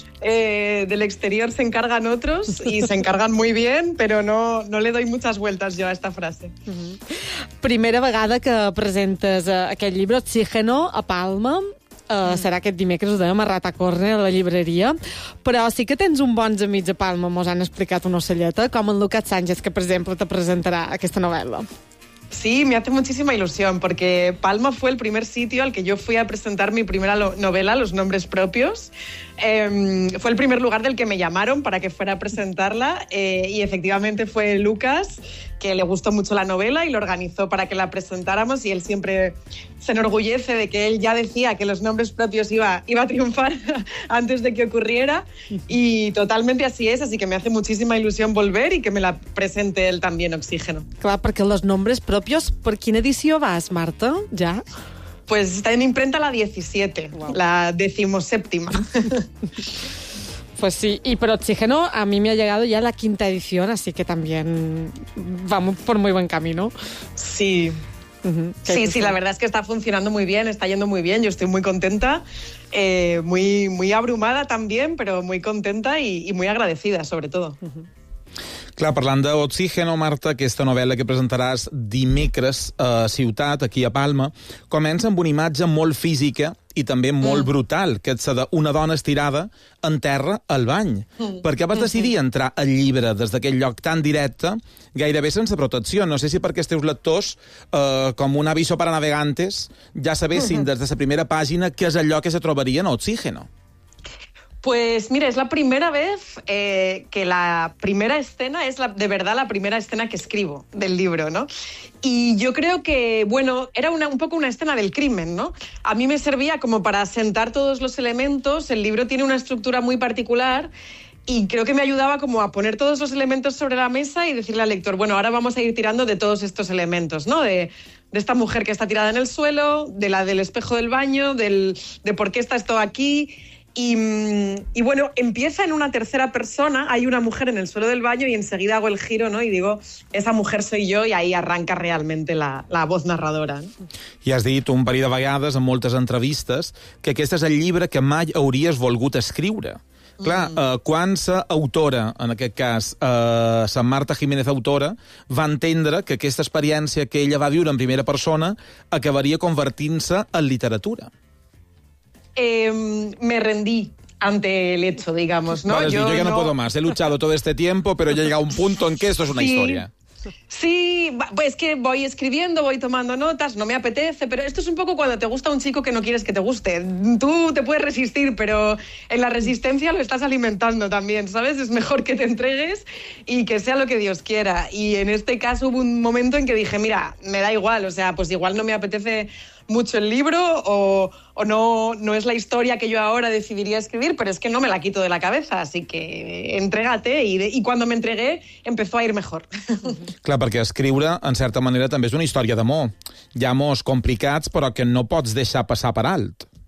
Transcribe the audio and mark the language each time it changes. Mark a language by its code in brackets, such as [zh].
[es] Del exterior se encargan otros y se encargan muy bien, pero no le doy muchas vueltas yo a esta frase. [ca] Primera vegada que presentes aquest llibre, Oxígeno, a Palma. Serà aquest dimecres, ho dèiem, a Rata Corner, a la llibreria. Però sí que tens un bons amics a Palma, mos han explicat una ocelleta, com en Lucas Sánchez, que, per exemple, te presentarà aquesta novel·la. [es] Sí, me hace muchísima ilusión, porque Palma fue el primer sitio al que yo fui a presentar mi primera novela, Los nombres propios. Fue el primer lugar del que me llamaron para que fuera a presentarla, y efectivamente fue Lucas, que le gustó mucho la novela y lo organizó para que la presentáramos, y él siempre se enorgullece de que él ya decía que Los nombres propios iba a triunfar antes de que ocurriera, y totalmente así es, así que me hace muchísima ilusión volver y que me la presente él también, Oxígeno. Claro, porque Los nombres propios, ¿por quién edició vas, Marta? ¿Ya? Pues está en imprenta la 17, wow. La 17ª. Pues sí, y pero Oxígeno a mí me ha llegado ya la 5ª edición, así que también vamos por muy buen camino. Sí. Uh-huh. Sí, la verdad es que está funcionando muy bien, está yendo muy bien, yo estoy muy contenta, muy, muy abrumada también, pero muy contenta y muy agradecida, sobre todo. Uh-huh. [ca] Clar, parlant d'Oxígeno, Marta, aquesta novel·la que presentaràs dimecres a Ciutat, aquí a Palma, comença amb una imatge molt física i també molt brutal, que és la d'una dona estirada en terra al bany. Per què vas decidir entrar al llibre des d'aquest lloc tan directe, gairebé sense protecció? No sé si perquè els teus lectors, com [es] un aviso para navegantes, [ca] ja sabessin des de la primera pàgina què és allò que se trobaria en Oxígeno. [es] Pues mira, es la primera vez que la primera escena es de verdad la primera escena que escribo del libro, ¿no? Y yo creo que, bueno, era un poco una escena del crimen, ¿no? A mí me servía como para asentar todos los elementos. El libro tiene una estructura muy particular y creo que me ayudaba como a poner todos los elementos sobre la mesa y decirle al lector, bueno, ahora vamos a ir tirando de todos estos elementos, ¿no? De esta mujer que está tirada en el suelo, de la del espejo del baño, de por qué está esto aquí. Y bueno, empieza en una tercera persona, hay una mujer en el suelo del baño y enseguida hago el giro, ¿no? Y digo, esa mujer soy yo, y ahí arranca realmente la voz narradora, ¿no? [ca] I has dit un parell de vegades en moltes entrevistes que aquest és el llibre que mai hauries volgut escriure. Clar, quan sa autora, en aquest cas, sa Marta Jiménez autora, va entendre que aquesta experiència que ella va viure en primera persona acabaria convertint-se en literatura? [es] Me rendí ante el hecho, digamos, ¿no? Vale, yo ya no puedo más, he luchado todo este tiempo, pero ya he llegado a un punto en que esto es una historia. Sí, pues que voy escribiendo, voy tomando notas, no me apetece, pero esto es un poco cuando te gusta un chico que no quieres que te guste. Tú te puedes resistir, pero en la resistencia lo estás alimentando también, ¿sabes? Es mejor que te entregues y que sea lo que Dios quiera. Y en este caso hubo un momento en que dije, mira, me da igual, o sea, pues igual no me apetece mucho el libro o no es la historia que yo ahora decidiría escribir, pero es que no me la quito de la cabeza, así que entrégate. Y cuando me entregué, empezó a ir mejor. [ca] Clar, perquè escriure, en certa manera, també és una història d'amor. Hi ha amors complicats, però que no pots deixar passar per alt.